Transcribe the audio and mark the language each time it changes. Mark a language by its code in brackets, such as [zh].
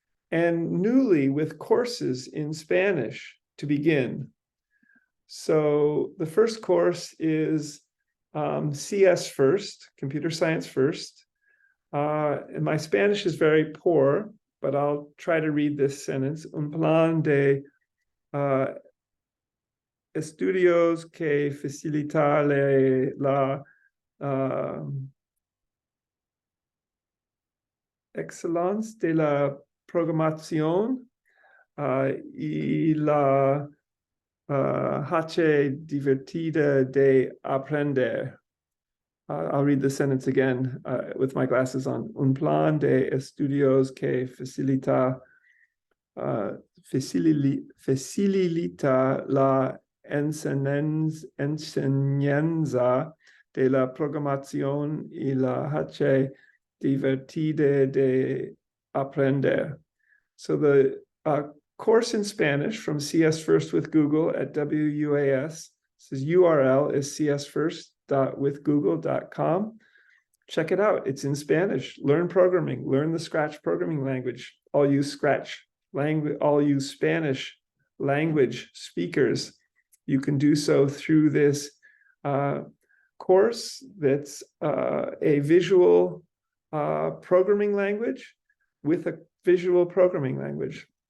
[en] And newly with courses in Spanish to begin. So the first course is CS First, Computer Science First. And my Spanish is very poor, but I'll try to read this sentence. [es] Un plan de estudios que facilita la excelencia de la programación y la hace divertida de aprender. [en] I'll read the sentence again with my glasses on. [es] Un plan de estudios que facilita la enseñanza de la programación y la hace divertida de aprender. [en] So the course in Spanish from CS First with Google at WUaS says URL is csfirst.withgoogle.com. Check it out. It's in Spanish. Learn programming. Learn the Scratch programming language. All you Scratch language, all you Spanish language speakers, you can do so through this course that's a visual programming language with a visual programming language.